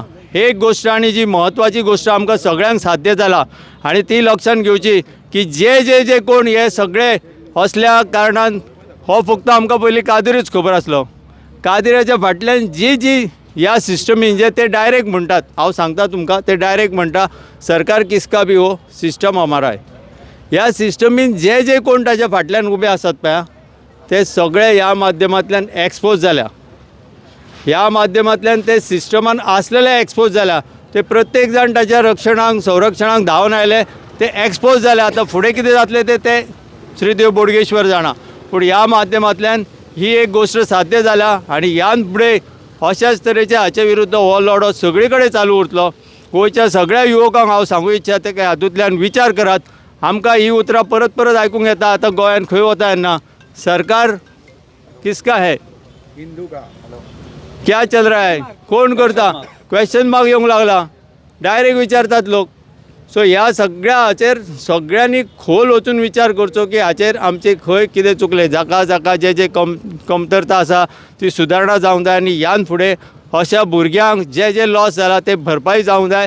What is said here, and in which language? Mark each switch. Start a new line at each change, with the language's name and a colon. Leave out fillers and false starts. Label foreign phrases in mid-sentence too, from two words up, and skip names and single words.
Konkani: एक गोश्ट आनी जी म्हत्वाची गोश्ट आमकां सगळ्यांक साध्य जाला आनी ती लक्षात घेवची की जे कोण हे सगळे असल्या कारणान, हो फक्त आमकां पयलीं कादिरूच खबर आसलो. कादिराच्या फाटल्यान जी ह्या सिस्टमीन जे ते डायरेक्ट म्हणटात, हांव सांगता तुमकां, ते डायरेक्ट म्हणटा
Hindi: सरकार किसका भी हो, सिस्टम हमारा है.
Konkani: ह्या सिस्टमीन जे कोण ताच्या फाटल्यान उबे आसात पळया, ते सगळे ह्या माध्यमांतल्यान एक्सपोज जाल्या. ह्या माध्यमांतल्यान ते सिस्टमान आसलेले एक्सपोज जाल्या. ते प्रत्येक जाण ताच्या रक्षणाक संरक्षणाक धांवन आयले, ते एक्सपोज जाले. आतां फुडें कितें जातलें ते श्रीदेव बोडगेश्वर जाणा. पूण ह्या माध्यमांतल्यान ही एक गोश्ट साध्य जाल्या आनी ह्यान फुडें अशाच तरेचे हाचे विरुद्ध हो लढो सगळे कडेन चालू उरतलो. गोंयच्या सगळ्या युवकांक हांव सांगूं इच्छिता की हातूंतल्यान विचार करात. आमकां ही उतरां परत परत आयकूंक येता. आतां गोंयान खंय वता तेन्ना
Hindi: सरकार किसका है, हिंदू का, क्या चल रहा है,
Konkani: कोण करता, क्वेश्चन मार्क येवंक लागला. डायरेक्ट विचारतात लोक. सो ह्या सगळ्या हाचेर सगळ्यांनी खोल वचून विचार करचो की हाचेर आमचे खंय कितें चुकलें. जाका जे कमतरता आसा ती सुदारणा जावंक जाय आनी ह्यान फुडें अशा भुरग्यांक जे लॉस जाला ते भरपाई जावंक जाय.